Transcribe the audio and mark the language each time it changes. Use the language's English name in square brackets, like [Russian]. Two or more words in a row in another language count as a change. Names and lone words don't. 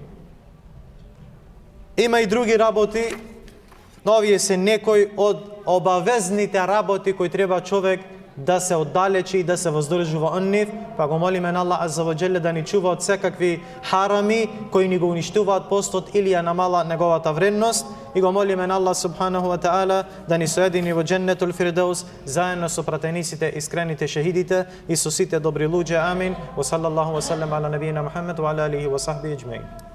[Macedonian] Има и други работи, но овие се некои од обавезните работи кои треба човек да се оддалечи и да се воздржува од нив, па го молиме на Аллах [Arabic] عز وجل [Macedonian] да ни чува од секакви харами кои ни го уништуваат постот или ја намала неговата вредност, и го молиме на Аллах [Arabic] سبحانه وتعالى [Macedonian] да ни соедини во Дженнетул Фирдеус заедно со пратениците, искрените шехидите и со сите добри луѓе. Амин. [Arabic] وصلى الله وسلم على نبينا محمد وعلى آله وصحبه أجمعين.